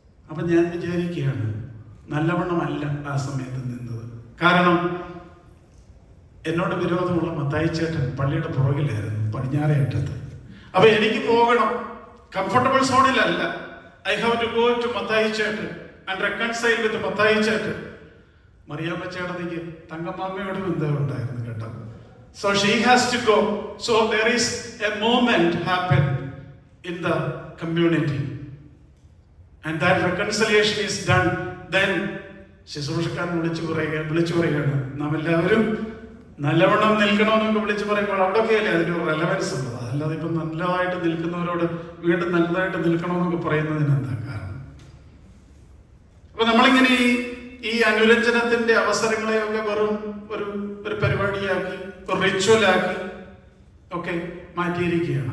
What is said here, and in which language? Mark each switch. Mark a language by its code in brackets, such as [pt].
[ml] അപ്പൊ ഞാൻ വിചാരിക്കുകയാണ്, നല്ലവണ്ണം അല്ല ആ സമയത്ത് നിന്നത്. കാരണം എന്നോട് വിരോധമുള്ള മത്തായി ചേട്ടൻ പള്ളിയുടെ പുറകിലായിരുന്നു, പടിഞ്ഞാറേ അറ്റത്ത്. അപ്പൊ എനിക്ക് പോകണം, comfortable സോണിലല്ല. [en] I have to go to Mathai ചേട്ടൻ and reconcile with Mathai ചേട്ടൻ. [ml] മറിയാമ്മ ചേട്ടത്തിക്ക് തങ്കമ്മാമ്മയോട് ബന്ധം ഉണ്ടായിരുന്നു കേട്ടോ. [en] So she has to go. So there is a moment happen in the community and that reconciliation is done. [ml] Then ശുശ്രൂഷക്കാരൻ വിളിച്ചു പറയുകയാണ്, നാം എല്ലാവരും നല്ലവണ്ണം നിൽക്കണമെന്നൊക്കെ വിളിച്ചു പറയുമ്പോൾ അവിടെയൊക്കെയല്ലേ അതിനൊരു റെലവൻസ് ഉള്ളത്. അല്ലാതെ ഇപ്പം നല്ലതായിട്ട് നിൽക്കുന്നവരോട് വീണ്ടും നല്ലതായിട്ട് നിൽക്കണമെന്നൊക്കെ പറയുന്നതിന് എന്താ കാരണം? അപ്പൊ നമ്മളിങ്ങനെ ഈ അനുരഞ്ജനത്തിന്റെ അവസരങ്ങളെയൊക്കെ വെറും ഒരു പരിപാടിയാക്കി, ഒരു റിച്വലാക്കി ഒക്കെ മാറ്റിയിരിക്കുകയാണ്.